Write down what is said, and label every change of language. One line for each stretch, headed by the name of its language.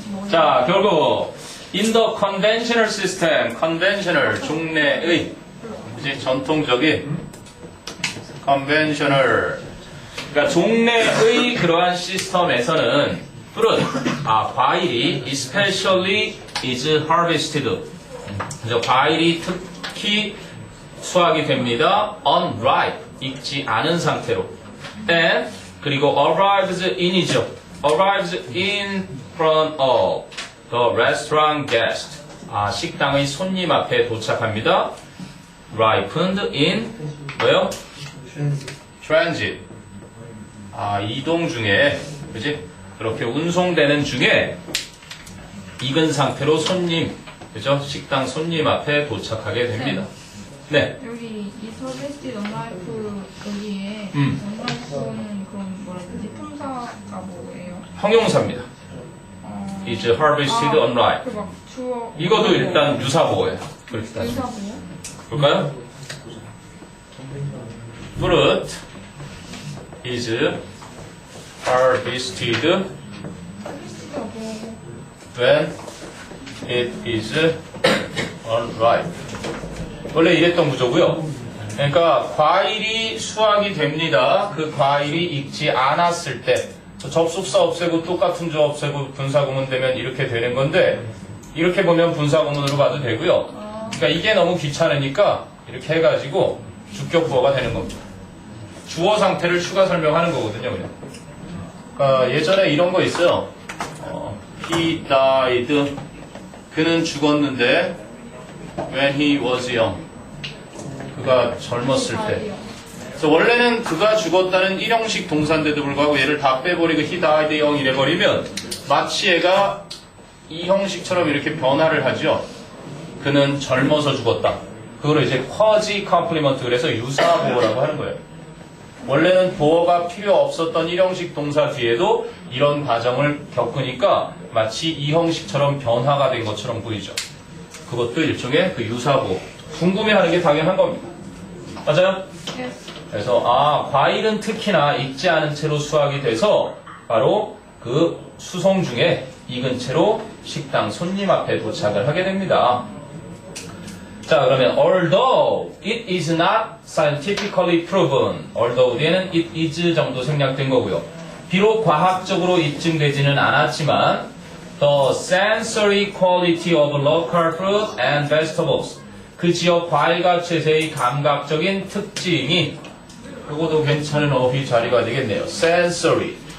Korean: 자, 결국
English: in the conventional system,
Korean: conventional 종래의 이제 전통적인 conventional 그러니까 종래의 그러한 시스템에서는 fruit, 과일이
English: especially is harvested.
Korean: 그래서 과일이 특히 수확이 됩니다. unripe, 익지 않은 상태로.
English: and
Korean: 그리고
English: arrives in이죠. arrives in front of the restaurant guest.
Korean: 식당의 손님 앞에 도착합니다.
English: ripened in
Korean: 뭐요? transit. 이동 중에, 그지? 그렇게 운송되는 중에 익은 상태로 손님, 그죠? 식당 손님 앞에 도착하게 됩니다. 네. 여기 이 서비스 언라이프 여기에 언라이프는 그런 뭐라 해야 되지? 품사가 뭐예요? 형용사입니다.
English: is harvested unripe.
Korean: 그 막 주어. 이것도 일단 유사보예요. 그렇게 따지면. 의사고. 볼까요?
English: fruit is harvested when it is unripe.
Korean: 원래 이랬던 구조고요. 그러니까 과일이 수확이 됩니다. 그 과일이 익지 않았을 때 접속사 없애고 똑같은 조 없애고 분사구문 되면 이렇게 되는 건데 이렇게 보면 분사구문으로 봐도 되고요. 그러니까 이게 너무 귀찮으니까 이렇게 해가지고 주격부어가 되는 겁니다. 주어 상태를 추가 설명하는 거거든요. 그냥. 그러니까 예전에 이런 거 있어요.
English: He died.
Korean: 그는 죽었는데
English: when he was young.
Korean: 그가 젊었을 때. 그래서 원래는 그가 죽었다는 일형식 동사인데도 불구하고 얘를 다 빼버리고
English: he died young
Korean: 이래버리면 마치 얘가 이 형식처럼 이렇게 변화를 하죠. 그는 젊어서 죽었다. 그거를 이제
English: quasi complement,
Korean: 그래서 유사 보어라고 하는 거예요. 원래는 보어가 필요 없었던 1형식 동사 뒤에도 이런 과정을 겪으니까 마치 이 형식처럼 변화가 된 것처럼 보이죠. 그것도 일종의 그 유사 보어. 궁금해하는 게 당연한 겁니다. 맞아요? 그래서 과일은 특히나 익지 않은 채로 수확이 돼서 바로 그 수송 중에 익은 채로 식당 손님 앞에 도착을 하게 됩니다.
English: 자, 그러면 although it is not scientifically proven, although
Korean: 뒤에는
English: it is 정도
Korean: 생략된 거고요. 비록 과학적으로 입증되지는 않았지만
English: the sensory quality of local fruit and vegetables,
Korean: 그 지역 과일과 채소의 감각적인 특징이, 그것도 괜찮은 어휘 자리가 되겠네요.
English: sensory.